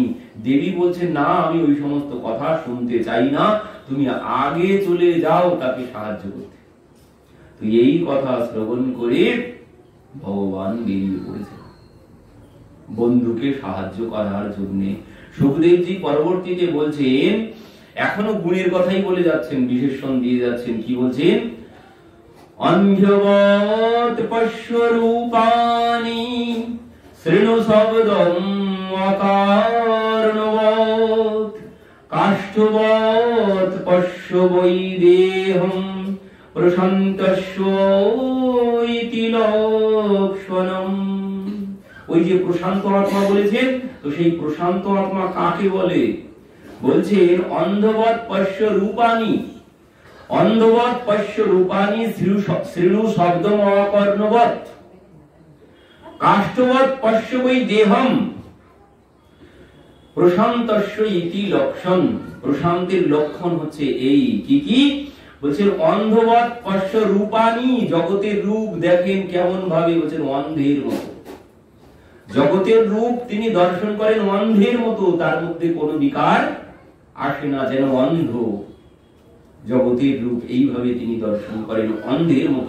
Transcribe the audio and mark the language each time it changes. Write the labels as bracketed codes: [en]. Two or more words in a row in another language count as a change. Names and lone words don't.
[bn] দেবী বলছে না, আমি ওই সমস্ত কথা শুনতে চাই না, তুমি আগে চলে যাও তাকে সাহায্য করতে। তো এই কথা শ্রবণ করে ভগবান বেরিয়ে পড়েছে বন্ধুকে সাহায্য করার জন্য। সুখদেবজি পরবর্তীতে বলছেন, এখনো গুণের কথাই বলে যাচ্ছেন, বিশেষণ দিয়ে যাচ্ছেন। কি বলছেন? [sa] অন্ধ্যবৎ পশ্যরূপানি শৃণু শব্দম অকারণবৎ কাষ্ঠবৎ পশ্য বৈ দেহম প্রশান্তস্য ইতি লক্ষণম। [bn] ওই যে প্রশান্ত আত্মা বলেছেন, তো সেই প্রশান্ত আত্মা কাকে বলে? [sa] বলছেন অন্ধবৎ পশ্য রূপানি, অন্ধবৎ পশ্য রূপানি শ্রীণু শব্দম অকর্ণবৎ কাষ্ঠবৎ পশ্য বৈ দেহম প্রশান্তস্য ইতি লক্ষণ। [bn] প্রশান্তের লক্ষণ হচ্ছে এই। কি কি বলছেন? [sa] অন্ধবৎ পশ্য রূপানি, [bn] জগতের রূপ দেখেন কেমন ভাবে, বলছেন অন্ধের মতো। জগতের রূপ তিনি দর্শন করেন অন্ধের মতো, তার মধ্যে কোনো বিকার আসে না, যেন অন্ধ। জগতের রূপ এইভাবে তিনি দর্শন করেন অন্ধের মতো।